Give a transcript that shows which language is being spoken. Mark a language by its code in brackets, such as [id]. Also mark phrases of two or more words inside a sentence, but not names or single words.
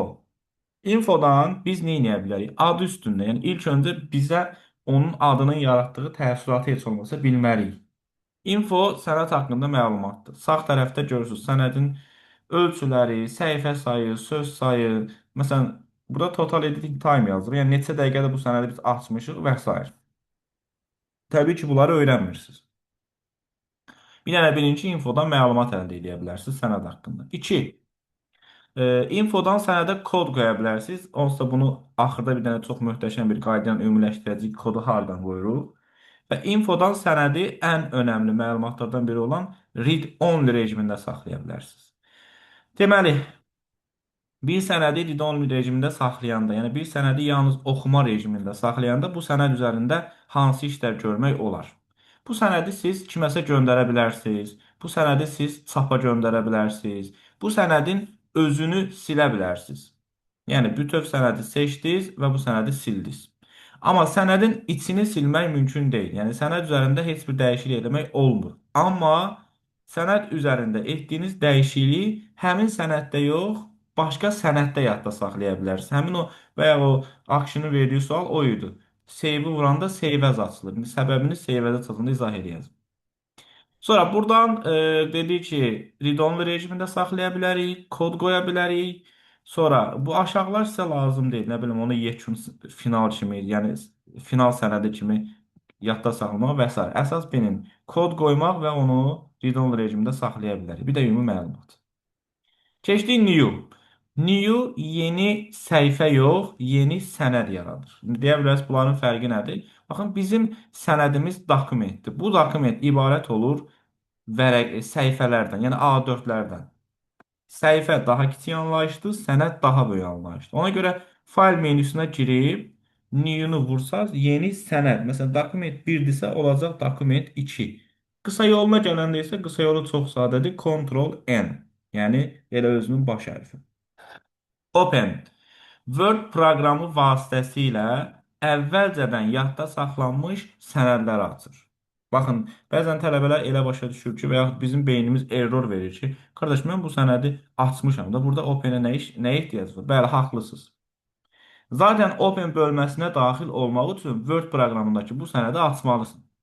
[az] Infodan biz nə edə bilərik? Adı üstündə, yəni ilk öncə bizə onun adının yaratdığı təəssüratı heç olmasa bilməliyik. Info sənəd haqqında məlumatdır. Sağ tərəfdə görürsünüz sənədin ölçüləri, səhifə sayı, söz sayı. Məsələn, burada [en] total editing time [az] yazılır. Yəni neçə dəqiqədə bu sənədi biz açmışıq və s. Təbii ki, bunları öyrənmirsiniz. Bir dənə birinci infodan məlumat əldə edə bilərsiniz sənəd haqqında. 2. Infodan sənədə kod qoya bilərsiniz. Onsuz da bunu axırda bir dənə çox möhtəşəm bir qayda ilə ümumiləşdirəcəyik kodu hardan qoyuruq. Və infodan sənədi ən önəmli məlumatlardan biri olan read-only rejimində saxlaya bilərsiniz. Deməli, bir sənədi read-only rejimində saxlayanda, yəni bir sənədi yalnız oxuma rejimində saxlayanda bu sənəd üzərində hansı işlər görmək olar? Bu sənədi siz kiməsə göndərə bilərsiniz. Bu sənədi siz çapa göndərə bilərsiniz. Bu sənədin özünü silə bilərsiniz. Yəni, bütöv sənədi seçdiniz və bu sənədi sildiniz. Amma sənədin içini silmək mümkün deyil. Yəni, sənəd üzərində heç bir dəyişiklik etmək olmur. Amma sənəd üzərində etdiyiniz dəyişikliyi həmin sənəddə yox, başqa sənəddə yadda saxlaya bilərsiniz. Həmin o və ya o Akşinin verdiyi sual o idi. Save-i vuranda [en] save as [az] açılır. Səbəbini [en] save as [az] açılında izah edəcəm. Sonra buradan dedik ki, read-only rejimində saxlaya bilərik, kod qoya bilərik. Sonra bu aşağılar sizə lazım deyil. Nə bilim, onu yekun final kimi, yəni final sənədi kimi yadda saxlamaq və s. Əsas benim kod qoymaq və onu read-only rejimində saxlaya bilərik. Bir də ümumi məlumat. Keçdik new. New yeni səhifə yox, yeni sənəd yaradır. Deyə bilərsiniz, bunların fərqi nədir? Baxın, bizim sənədimiz dokumentdir. Bu dokument ibarət olur səhifələrdən, yəni A4-lərdən. Səhifə daha kiçik anlayışdır, sənəd daha böyük anlayışdır. Ona görə fayl menüsünə girib, new-nu vursaz, yeni sənəd. Məsələn, dokument 1-dirsə, olacaq dokument 2. Qısa yoluna gələndə isə qısa yolu çox sadədir, Ctrl-N. Yəni, elə özünün baş hərfi. Open. Word proqramı vasitəsilə əvvəlcədən yadda saxlanmış sənədləri açır. Baxın, bəzən tələbələr elə başa düşür ki, və yaxud bizim beynimiz error verir ki, qardaş, mən bu sənədi açmışam da, burada Open-ə nə ehtiyac var? Bəli, haqlısınız. Zaten Open bölməsinə daxil olmaq üçün Word proqramındakı bu sənədi açmalısın.